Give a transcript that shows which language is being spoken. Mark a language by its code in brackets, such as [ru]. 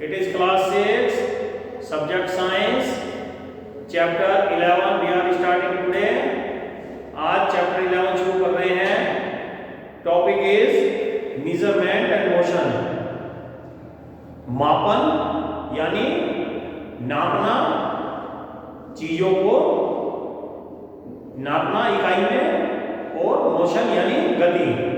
[en] It is class 6, subject science, chapter 11. We are starting today. [hi] आज chapter 11 शुरू कर रहे हैं. [en] Topic is measurement and motion. [hi] मापन यानी नापना, चीजों को नापना इकाई में, और मोशन यानी गति.